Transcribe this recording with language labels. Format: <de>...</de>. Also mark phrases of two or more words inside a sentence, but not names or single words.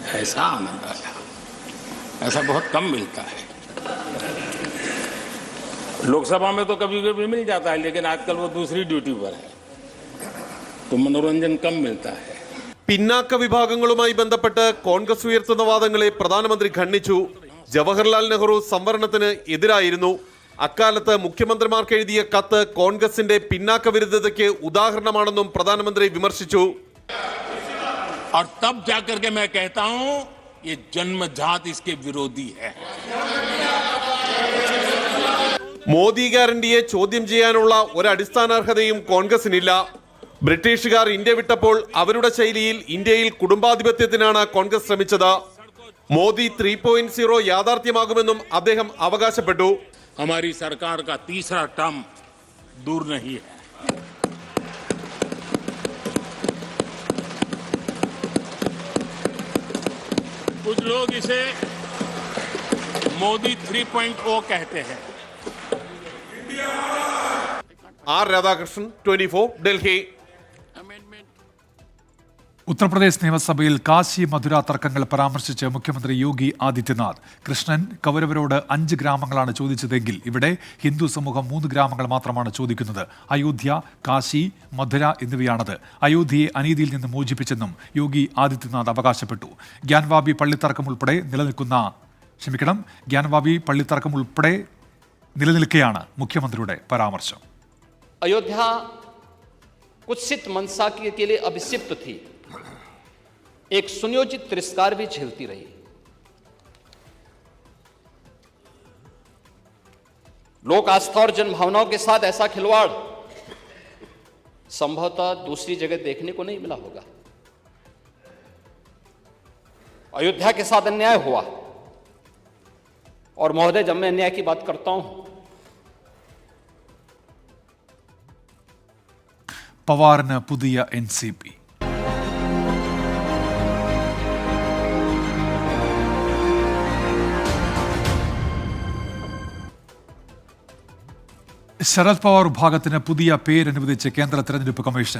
<hi>ऐसा बहुत कम मिलता है लोकसभा में तो कभी कभी मिल जाता है, लेकिन आजकल वो दूसरी ड्यूटी पर है, तो मनोरंजन कम मिलता है.</hi> <ml>പിന്നാക്ക വിഭാഗങ്ങളുമായി ബന്ധപ്പെട്ട് കോൺഗ്രസ് ഉയർത്തുന്ന വാദങ്ങളെ പ്രധാനമന്ത്രി ഖണ്ഡിച്ചു. ജവഹർലാൽ നെഹ്റു സംവരണത്തിന് എതിരായിരുന്നു. അക്കാലത്ത് മുഖ്യമന്ത്രിമാർക്ക് എഴുതിയ കത്ത് കോൺഗ്രസിന്റെ പിന്നാക്ക വിരുദ്ധതയ്ക്ക് ഉദാഹരണമാണെന്നും പ്രധാനമന്ത്രി വിമർശിച്ചു.</ml> <hi>और तब जाकर के मैं कहता हूं ये जन्मजात इसके विरोधी है.</hi> <ml>മോദി ഗ്യാരണ്ടിയെ ചോദ്യം ചെയ്യാനുള്ള ഒരടിസ്ഥാനാർഹതയും കോൺഗ്രസിനില്ല. ബ്രിട്ടീഷുകാർ ഇന്ത്യ വിട്ടപ്പോൾ അവരുടെ ശൈലിയിൽ ഇന്ത്യയിൽ കുടുംബാധിപത്യത്തിനാണ് കോൺഗ്രസ് ശ്രമിച്ചത്. മോദി 3.0 യാഥാർത്ഥ്യമാകുമെന്നും അദ്ദേഹം അവകാശപ്പെട്ടു.</ml> <hi>हमारी सरकार का तीसरा टर्म दूर नहीं है. कुछ लोग इसे मोदी 3.0 कहते हैं.</hi> <ml>ആർ രാധാകൃഷ്ണൻ, 24, ഡൽഹി. ഉത്തർപ്രദേശ് നിയമസഭയിൽ കാശി മധുര തർക്കങ്ങൾ പരാമർശിച്ച് മുഖ്യമന്ത്രി യോഗി ആദിത്യനാഥ്. കൃഷ്ണൻ കൗരവരോട് 5 ഗ്രാമങ്ങളാണ് ചോദിച്ചതെങ്കിൽ ഇവിടെ ഹിന്ദു സമൂഹം 3 ഗ്രാമങ്ങൾ മാത്രമാണ് ചോദിക്കുന്നത്. അയോധ്യ, കാശി, മധുര എന്നിവയാണത്. അയോധ്യയെ അനീതിയിൽ നിന്ന് മോചിപ്പിച്ചെന്നും യോഗി ആദിത്യനാഥ് അവകാശപ്പെട്ടു. ഗ്യാൻവാബി പള്ളിത്തർക്കം ഉൾപ്പെടെ നിലനിൽക്കെയാണ് മുഖ്യമന്ത്രിയുടെ പരാമർശം.</ml> <hi>अयोध्या कुत्सित मनसा के लिए अभिषिक्त थी, एक सुनियोजित तिरस्कार भी झेलती रही. लोक आस्था और जनभावनाओं के साथ ऐसा खिलवाड़ संभवतः दूसरी जगह देखने को नहीं मिला होगा. अयोध्या के साथ अन्याय हुआ, और महोदय जब मैं अन्याय की बात करता हूं,</hi> <ml>പവാറിന് പുതിയ NCP. ശരത് പവാർ വിഭാഗത്തിന് പുതിയ പേരനുവദിച്ച് കേന്ദ്ര തെരഞ്ഞെടുപ്പ് കമ്മീഷൻ.</ml>